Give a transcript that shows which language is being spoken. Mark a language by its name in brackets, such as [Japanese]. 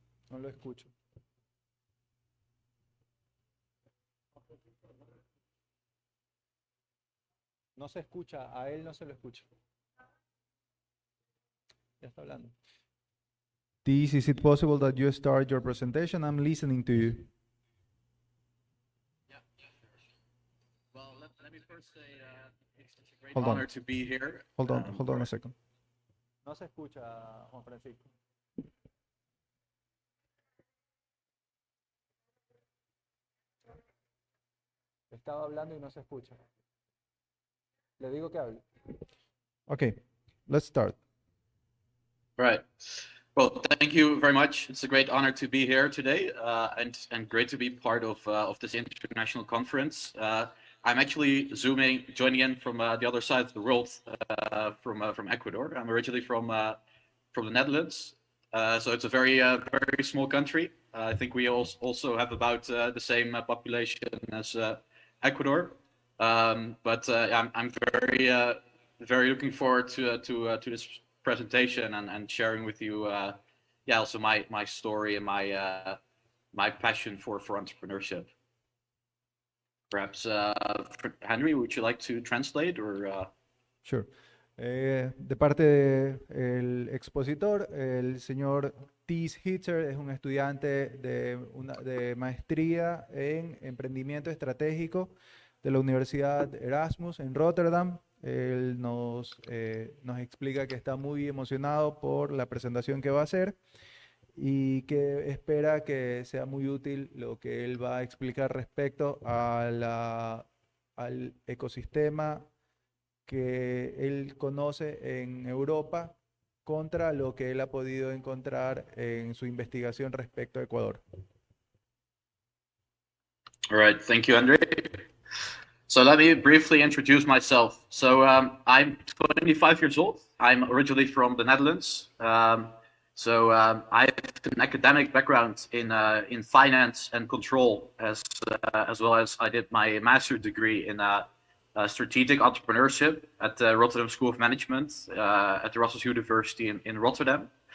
[Spanish] No lo escucho. No se escucha, a él no se lo escucha. Ya está hablando. [English] This, is it possible that you start your presentation? I'm listening to you. Yeah, sure. Well, let me first say it's such a great Hold on. honor to be here. Hold on a second. [Spanish] No se escucha, Juan Francisco. Estaba hablando y no se escucha. Le digo que hable. [English] Okay, let's start. Right. Well, thank you very much. It's a great honor to be here today, and great to be part of this international conference. I'm actually joining in from the other side of the world, from Ecuador. I'm originally from the Netherlands, so it's a very small country. I think we also have about the same population as Ecuador, but I'm very looking forward to this presentation and sharing with you, also my story and my passion for entrepreneurship. Perhaps Henry, would you like to translate or? Sure. [Spanish] De parte del expositor, el señor Thais Hitzert es un estudiante de maestría en emprendimiento estratégico de la Universidad Erasmus en Rotterdam. Él nos explica que está muy emocionado por la presentación que va a hacer y que espera que sea muy útil lo que él va a explicar respecto a al ecosistema que él conoce en Europa contra lo que él ha podido encontrar en su investigación respecto a Ecuador. [English] All right, thank you, Andre. So let me briefly introduce myself. So I'm 25 years old. I'm originally from the Netherlands. So I have an academic background in finance and control, as well as I did my master's degree in strategic entrepreneurship at the Rotterdam School of Management at the Erasmus University in Rotterdam.